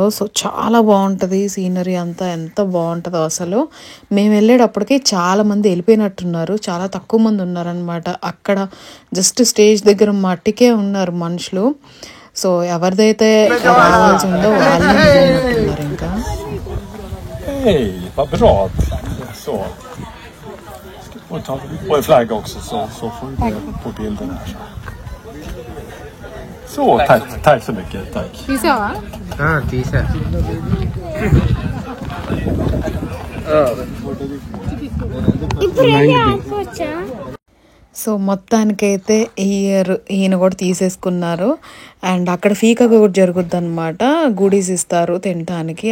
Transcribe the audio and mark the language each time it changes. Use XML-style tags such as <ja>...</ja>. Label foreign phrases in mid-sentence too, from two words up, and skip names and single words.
<te>సో చాలా బాగుంటుంది సీనరీ అంతా, ఎంత బాగుంటుందో అసలు. మేము వెళ్ళేటప్పటికి చాలామంది వెళ్ళిపోయినట్టున్నారు, చాలా తక్కువ మంది ఉన్నారనమాట. అక్కడ జస్ట్ స్టేజ్ దగ్గర మట్టికే ఉన్నారు మనుషులు. సో ఎవరిదైతే రావాల్సి ఉందో వాళ్ళే నిజమైనట్టున్నారు. ఇంకా</te> <sv>Hej, vad bra. Så. Och ta på en flagga också så får vi det på bilden här. Så, tack så mycket. Tack.</sv> <te>తీసావా? తీసా. సో మొత్తానికైతే ఈయన కూడా తీసేసుకున్నారు. అండ్ అక్కడ ఫీకా కూడా జరుగుద్ది అనమాట, గుడీస్ ఇస్తారు తినడానికి.</te>